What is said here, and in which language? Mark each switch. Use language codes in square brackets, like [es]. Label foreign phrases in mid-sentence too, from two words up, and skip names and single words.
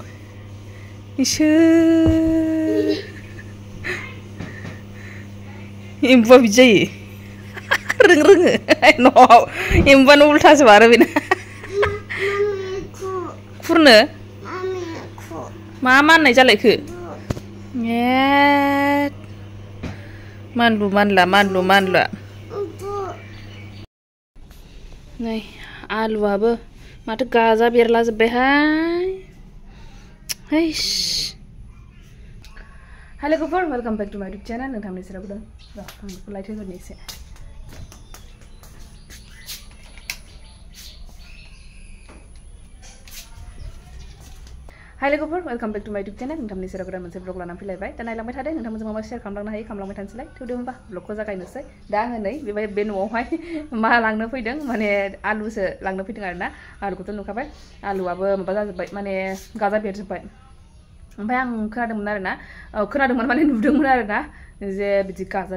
[brx] इसोर एम्बुआ बिदि जायो रोङो न'आव एम्बुआनो उल्थासो आरो बेना खुरनो मा माननाय जालायखो ए मानलु मानला नै आलुआबो माथो गाजा बेरलाजोब्बायहाय हैस हेलो लोगोफोर [en] welcome back to my YouTube channel [brx] नोंथांनि सेराव दं र' आं बेखौ लाइट होगोरनि एसे हाय लोगोफोर [en] welcome back to my YouTube channel [brx] नोंथांनि सेराव गोदान मोनसे ब्लग लानानै फैलायबाय दा नायलांबाय थादों नोंथांमोनजों मा मा शेयार खालामलांनो हायो खालामलांबाय थानोसैलाय थेवबो होनबा ब्लगखौ जागायनोसै दा आङो नै बे न'आवहाय मा लांनो फैदों माने आलुसो लांनो फैदों आरोना आलुखौथ' नुखाबाय आलुआबो माबा जाजोब्बाय माने गाजा बेरजोब्बाय ओमफ्राय आं खोनादोंमोन आरोना खोनादोंमोन माने नुदोंमोन आरोना जे बिदि गाजा